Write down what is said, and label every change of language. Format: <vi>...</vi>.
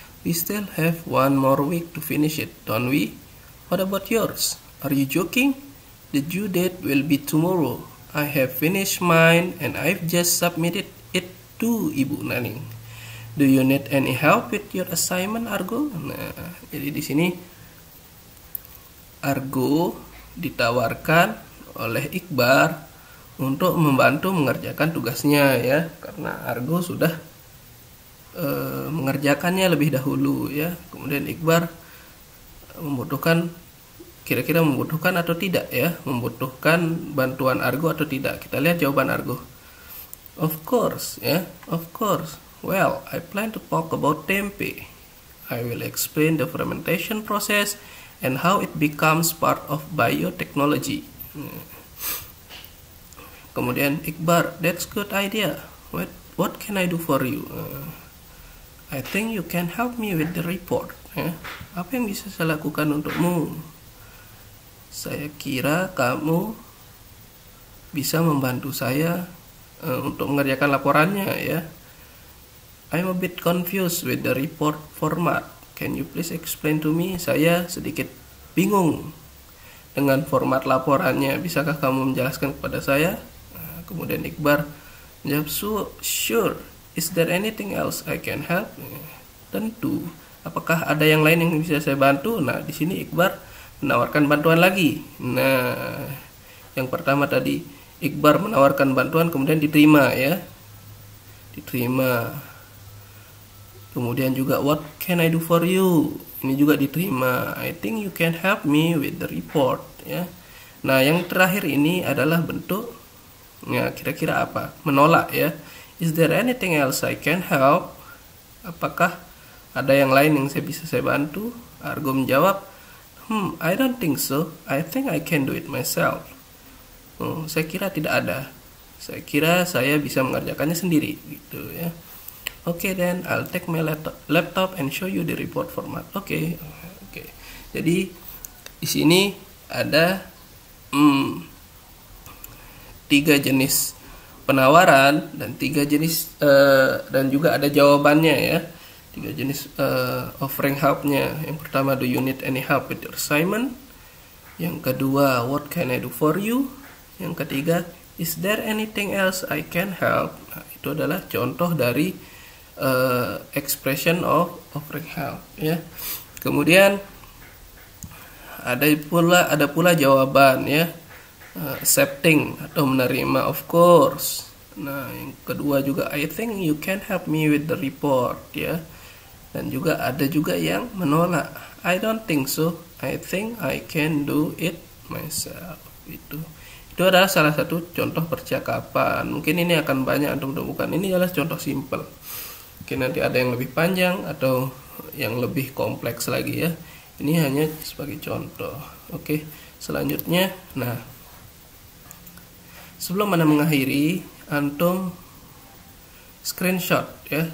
<en>We still have one more week to finish it, don't we? What about yours? Are you joking? The due date will be tomorrow. I have finished mine and I've just submitted it to Ibu Naning. Do you need any help with your assignment, Argo?</en> <id>Nah, jadi di sini Argo ditawarkan oleh Iqbar untuk membantu mengerjakan tugasnya ya, karena Argo sudah mengerjakannya lebih dahulu ya. Kemudian Iqbar membutuhkan, kira-kira membutuhkan atau tidak ya, membutuhkan bantuan Argo atau tidak. Kita lihat jawaban Argo.</id> <en>Of course ya, of course. Well, I plan to talk about tempe. I will explain the fermentation process and how it becomes part of biotechnology.</en> <id>Kemudian Iqbar,</id> <en>that's good idea. What can I do for you? I think you can help me with the report.</en> <id>Apa yang bisa saya lakukan untukmu? Saya kira kamu bisa membantu saya untuk mengerjakan laporannya ya.</id> <en>I'm a bit confused with the report format. Can you please explain to me?</en> <id>Saya sedikit bingung dengan format laporannya. Bisakah kamu menjelaskan kepada saya? Kemudian Iqbar menjawab,</id> <en>sure. Is there anything else I can help?</en> <id>Tentu. Apakah ada yang lain yang bisa saya bantu? Nah, di sini Iqbar menawarkan bantuan lagi. Nah, yang pertama tadi Iqbar menawarkan bantuan, kemudian diterima ya. Diterima. Kemudian juga</id> <en>what can I do for you?</en> <id>Ini juga diterima.</id> <en>I think you can help me with the report ya.</en> <id>Nah, yang terakhir ini adalah bentuk ya, kira-kira apa? Menolak ya.</id> <en>Is there anything else I can help?</en> <id>Apakah ada yang lain yang bisa saya bantu? Argo menjawab,</id> <en>I don't think so. I think I can do it myself.</en> <id>Saya kira tidak ada. Saya kira saya bisa mengerjakannya sendiri gitu ya.</id> <en>Okay, then I'll take my laptop and show you the report format. Okay.</en> <id>Jadi di sini ada 3 jenis penawaran dan 3 jenis dan juga ada jawabannya ya. 3 jenis offering help-nya. Yang pertama,</id> <en>do you need any help with your assignment?</en> <id>Yang kedua,</id> <en>what can I do for you?</en> <id>Yang ketiga,</id> <en>is there anything else I can help?</en> <id>Nah, itu adalah contoh dari expression of offering help ya. Kemudian ada pula jawaban ya, accepting atau menerima,</id> <en>of course.</en> <id>Nah, yang kedua juga</id> <en>I think you can help me with the report ya.</en> <id>Dan juga ada juga yang menolak,</id> <en>I don't think so. I think I can do it myself.</en> <id>Itu adalah salah satu contoh percakapan. Mungkin ini akan banyak untuk menemukan. Ini adalah contoh simple. Mungkin nanti ada yang lebih panjang atau yang lebih kompleks lagi ya. Ini hanya sebagai contoh. Oke, selanjutnya, nah, sebelum Anda mengakhiri, antum screenshot ya.</id>